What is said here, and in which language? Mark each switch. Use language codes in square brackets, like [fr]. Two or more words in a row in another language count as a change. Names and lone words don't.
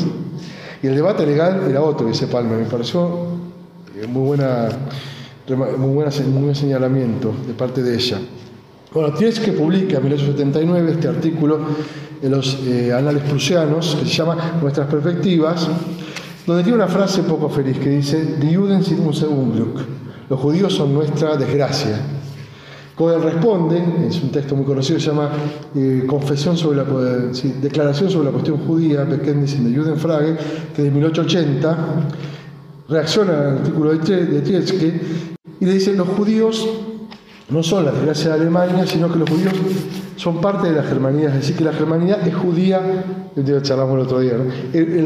[es] Y el debate legal era otro, dice Palmer. Me pareció muy buen señalamiento de parte de ella. Bueno, Tietze publica en 1879 este artículo en los Anales Prusianos, que se llama Nuestras Perspectivas, donde tiene una frase poco feliz que dice: [de] Die Juden sind unser Unglück. [es] Los judíos son nuestra desgracia. Cohen responde, es un texto muy conocido, se llama Declaración sobre la cuestión judía, [de] Bekenntnis in der Judenfrage, [es] que es de 1880, reacciona al artículo de Tietze y le dice: los judíos no son la desgracia de Alemania, sino que los judíos son parte de la germanidad, es decir, que la germanidad es judía, charlamos el otro día, ¿no?